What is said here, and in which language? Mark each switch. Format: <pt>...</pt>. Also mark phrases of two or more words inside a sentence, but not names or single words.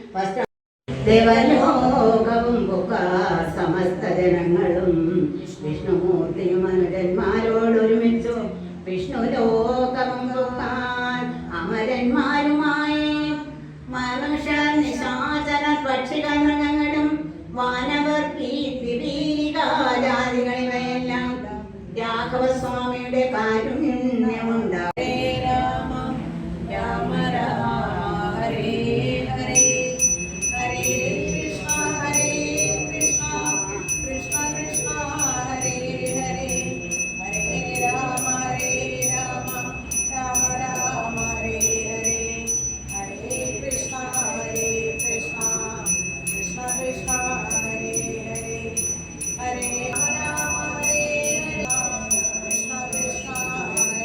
<ml>ദേവലോകവും സമസ്ത ജനങ്ങളും വിഷ്ണുമൂർത്തിയും അനുജന്മാരോടൊരുമിച്ചു വിഷ്ണു ലോകവും അമരന്മാരുമായി മനുഷ്യ നിശാചര പക്ഷിക മൃഗങ്ങളും വാനവർ ജാതികളിവയെല്ലാം രാഘവസ്വാമിയുടെ കാരുണ്യമുണ്ടായി</ml> <sa>രാമ രാമ രാമ ഹരേ ഹരേ ഹരേ കൃഷ്ണ കൃഷ്ണ കൃഷ്ണ ഹരേ ഹരേ ഹരേ രാമ രാമ രാമ ഹരേ ഹരേ ഹരേ കൃഷ്ണ കൃഷ്ണ കൃഷ്ണ കൃഷ്ണ ഹരേ ഹരേ ഹരേ രാമ ഹരേ കൃഷ്ണ കൃഷ്ണ</sa>